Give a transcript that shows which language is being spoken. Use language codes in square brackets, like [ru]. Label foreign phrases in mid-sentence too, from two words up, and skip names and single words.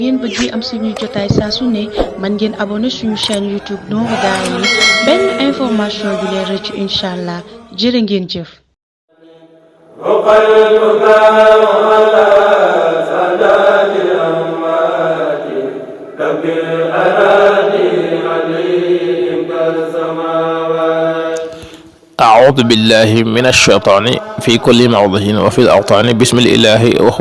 [wo] ngeen bëgg am suñu jotaay saa su ne man ngeen abonné suñu chaîne YouTube Nourou Darayni benn information du leen rëcc incha jërë ngeen jëf. [ar] أعوذ بالله من الشيطان في كل موضع وفي الأوطان بسم الإله وهو